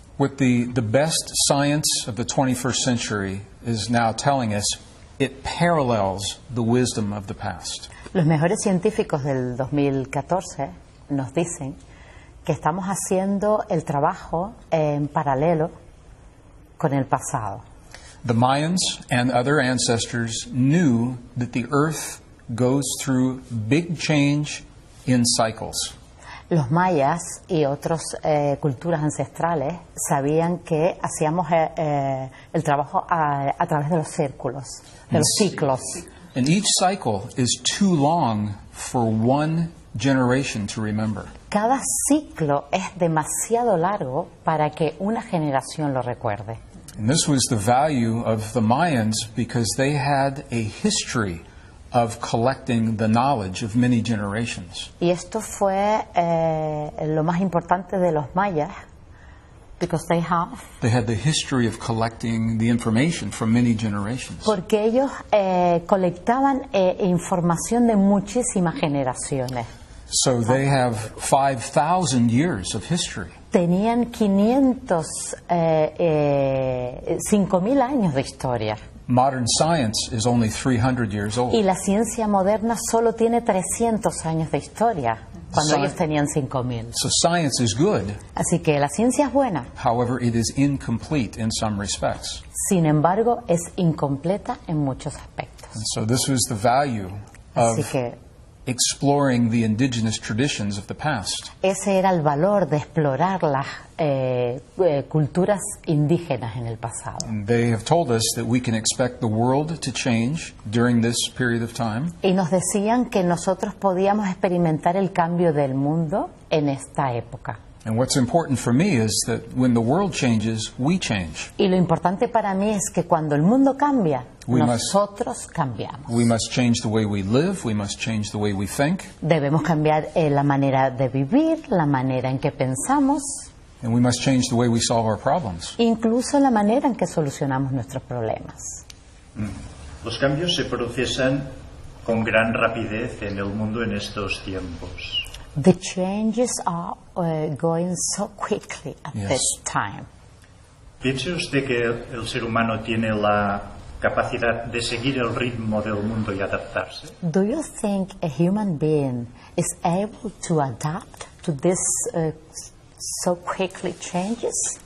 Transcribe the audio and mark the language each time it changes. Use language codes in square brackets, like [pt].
[en] What the best science of the 21st century is now telling us, it parallels the wisdom of the past. [es] Los mejores científicos del 2014 nos dicen que estamos haciendo el trabajo en paralelo con el pasado. [en] The Mayans and other ancestors knew that the earth goes through big change in cycles. [es] Los mayas y otras culturas ancestrales sabían que hacíamos el trabajo a través de los círculos, de los ciclos. [en] And each cycle is too long for one generation to remember. [es] Cada ciclo es demasiado largo para que una generación lo recuerde. [en] And this was the value of the Mayans because they had a history of collecting the knowledge of many generations. [es] Y esto fue lo más importante de los mayas, [en] because they had the history of collecting the information from many generations. [es] Porque ellos colectaban información de muchísimas generaciones. [en] So they have 5,000 years of history. [es] Tenían 5.000 años de historia. [en] Modern science is only 300 years old. [es] Y la ciencia moderna solo tiene 300 años de historia, cuando ellos tenían 5.000. [en] So science is good. [es] Así que la ciencia es buena. [en] However, it is incomplete in some respects. [es] Sin embargo, es incompleta en muchos aspectos. [en] And so this was the value of exploring the indigenous traditions of the past. [es] Ese era el valor de explorar las culturas indígenas en el pasado. [en] And they have told us that we can expect the world to change during this period of time. [es] Y nos decían que nosotros podíamos experimentar el cambio del mundo en esta época. [en] And what's important for me is that when the world changes, we change. [es] Y lo importante para mí es que cuando el mundo cambia, [en] We [es] nosotros cambiamos. [en] We must change the way we live. We must change the way we think. [es] Debemos cambiar la manera de vivir, la manera en que pensamos, [en] And we must change the way we solve our problems. [es] incluso la manera en que solucionamos nuestros problemas. Los cambios se procesan con gran rapidez en el mundo en estos tiempos. [en] The changes are going so quickly at Yes. this time. [es] ¿Piensa usted que el ser humano tiene la capacidad de seguir el ritmo del mundo y adaptarse? [en] Do you think a human being is able to adapt to this so quickly changes?